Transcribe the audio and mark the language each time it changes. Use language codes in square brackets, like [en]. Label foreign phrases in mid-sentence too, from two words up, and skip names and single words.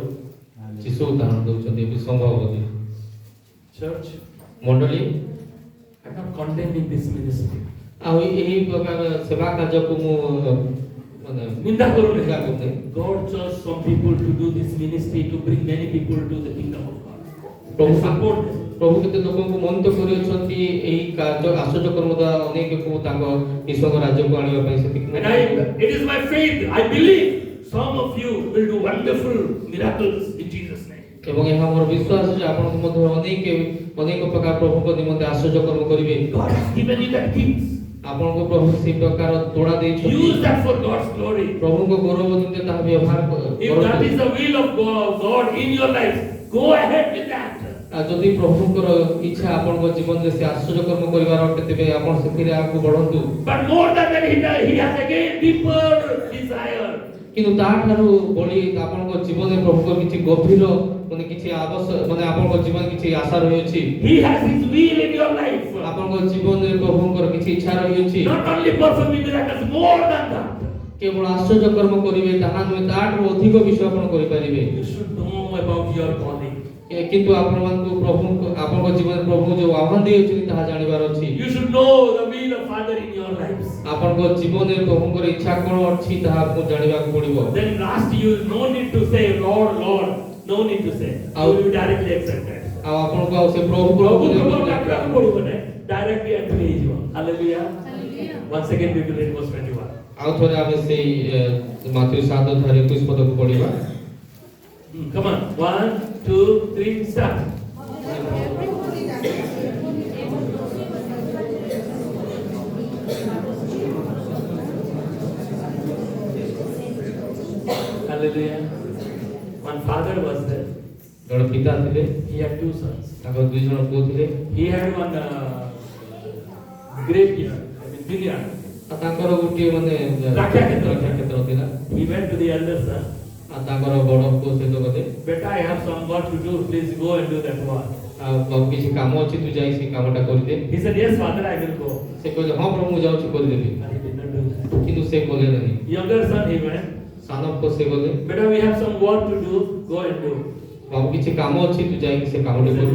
[or] ଯୀଶୁ ଉଦାହରଣ ଦେଉଛନ୍ତି ଏବେ ସମ୍ଭବ ବୋଲି। [en] Church, [or] ମଣ୍ଡଳୀ [en] I am condemning this ministry. [or] ଆଉ ଏହି ପ୍ରକାର ସେବା କାର୍ଯ୍ୟକୁ ମୁଁ ମାନେ ନିନ୍ଦା କରୁନି। ନିନ୍ଦା କରୁନି। [en] God chose some people to do this ministry to bring many people to the kingdom of God. [or] ପ୍ରଭୁ [en] Support them. [or] ପ୍ରଭୁ କେତେ ଲୋକଙ୍କୁ ମନୋନୀତ କରିଅଛନ୍ତି ଏହି କାର୍ଯ୍ୟ ଆଶ୍ଚର୍ଯ୍ୟ କର୍ମ ଦ୍ୱାରା ଅନେକଙ୍କୁ ତାଙ୍କ ଈଶ୍ୱରଙ୍କ ରାଜ୍ୟକୁ ଆଣିବା ପାଇଁ ସେତିକି। [en] And it is my faith, I believe some of you will do wonderful miracles in Jesus' name. [or] ଏବଂ ଏହା ମୋର ବିଶ୍ୱାସ ଯେ ଆପଣଙ୍କ ମଧ୍ୟରୁ ଅନେକ ପ୍ରକାର ପ୍ରଭୁଙ୍କ ନିମନ୍ତେ ଆଶ୍ଚର୍ଯ୍ୟ କର୍ମ କରିବେ। [en] God has given you that gift. [or] ଆପଣଙ୍କୁ ପ୍ରଭୁ ସେହି ପ୍ରକାର ତୋଡ଼ା ଦେଇଛନ୍ତି। [en] Use that for God's glory. [or] ପ୍ରଭୁଙ୍କ ଗୌରବ ନିମନ୍ତେ ତାହା ବ୍ୟବହାର [en] If that is the will of God in your life, go ahead with that. [or] ଆଉ ଯଦି ପ୍ରଭୁଙ୍କର ଇଚ୍ଛା ଆପଣଙ୍କ ଜୀବନରେ ସେ ଆଶ୍ଚର୍ଯ୍ୟ କର୍ମ କରିବାର ଅଟେ ତେବେ ଆପଣ ସେଥିରେ ଆଗକୁ ବଢନ୍ତୁ। [en] But more than that, he has again deeper desire. [or] କିନ୍ତୁ ତାଠାରୁ ବଳି ଆପଣଙ୍କ ଜୀବନରେ ପ୍ରଭୁଙ୍କର କିଛି ଗଭୀର ମାନେ କିଛି ଆବଶ୍ୟକ ମାନେ ଆପଣଙ୍କ ଜୀବନରେ କିଛି ଆଶା ରହିଅଛି। [en] He has his will in your life. [or] ଆପଣଙ୍କ ଜୀବନରେ ପ୍ରଭୁଙ୍କର କିଛି ଇଚ୍ଛା ରହିଅଛି। [en] Not only performing miracles, more than that. [or] କେବଳ ଆଶ୍ଚର୍ଯ୍ୟ କର୍ମ କରିବେ ତାହା ନୁହେଁ, ତାଠାରୁ ଅଧିକ ବିଷୟ ଆପଣ କରିପାରିବେ। [en] You should know about your calling. [or] କିନ୍ତୁ ଆପଣମାନଙ୍କୁ ପ୍ରଭୁଙ୍କ ଆପଣଙ୍କ ଜୀବନରେ ପ୍ରଭୁ ଯେଉଁ ଆହ୍ୱାନ ଦେଇଅଛନ୍ତି ତାହା ଜାଣିବାର ଅଛି। [en] You should know the will of Father in your lives. [or] ଆପଣଙ୍କ ଜୀବନରେ ପ୍ରଭୁଙ୍କର ଇଚ୍ଛା କ'ଣ ଅଛି ତାହା ଆପଣଙ୍କୁ ଜାଣିବାକୁ ପଡ଼ିବ। [en] Then last you no need to say Lord, Lord. No need to say. You will be directly accepted. [or] ଆଉ ଆପଣଙ୍କୁ ଆଉ ସେ ପ୍ରଭୁ ପ୍ରଭୁ ଡାକିବାକୁ ପଡ଼ିବ ନାହିଁ, [en] directly entry ହେଇଯିବ। Hallelujah. Once again we will read verse 21. [or] ଆଉ ଥରେ ଆମେ ସେଇ ମାତୃ 7 ଅଧ୍ୟାୟ 21 ପଦକୁ ପଢ଼ିବା। [en] Come on. 1, 2, 3, start. Hallelujah. One father was there. [or] ଜଣେ ପିତା ଥିଲେ, [en] He had 2 sons. [or] ତାଙ୍କର 2 ଜଣ ପୁଅ ଥିଲେ, [en] He had one graveyard, vineyard. [or] ଆଉ ତାଙ୍କର ଗୋଟିଏ ମାନେ ଦ୍ରାକ୍ଷା କ୍ଷେତ୍ର ଥିଲା। [en] He went to the elder son. [or] ଆଉ ତାଙ୍କର ବଡ ପୁଅ ସହିତ ଗଲେ, [en] Beta, I have some work to do. Please go and do that work. [or] ଆଉ ବାବୁ କିଛି କାମ ଅଛି, ତୁ ଯାଇ ସେ କାମଟା କରିଦେ। [en] He said, yes, father, I will go. [or] ସେ କହିଲେ ହଁ ପ୍ରଭୁ ମୁଁ ଯାଉଛି କରିଦେବି, [en] But he did not do that. [or] କିନ୍ତୁ ସେ କଲେ ନାହିଁ। [en] Younger son, he went. [or] ସାନ ପୁଅ ସେ ଗଲେ, [en] Beta, we have some work to do. Go and do. [or] ବାବୁ କିଛି କାମ ଅଛି, ତୁ ଯାଇକି ସେ [en] He [or] କାମଟି [en] said,